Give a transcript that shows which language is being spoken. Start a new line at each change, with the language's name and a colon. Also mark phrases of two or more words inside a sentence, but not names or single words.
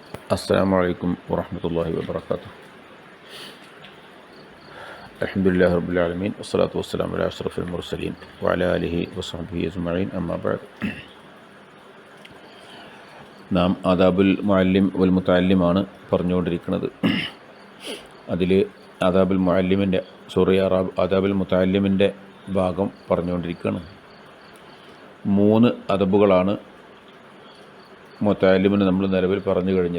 Arabic: السلام عليكم ورحمة الله وبركاته. الحمد لله رب العالمين والصلاة والسلام على أشرف المرسلين وعلى آله وصحبه أجمعين أما بعد.
Malayalam: നാം
Arabic: آداب المعلم والمتعلم
Malayalam: പറഞ്ഞുകൊണ്ടിരിക്കുന്നത്. അതിൽ
Arabic: آداب المعلم آداب المتعلم
Malayalam: ഭാഗം പറഞ്ഞുകൊണ്ടിരിക്കുകയാണ്. 3 അദബുകളാണ് മുതഅല്ലിമിന് നമ്മൾ നിലവിൽ പറഞ്ഞു കഴിഞ്ഞത്.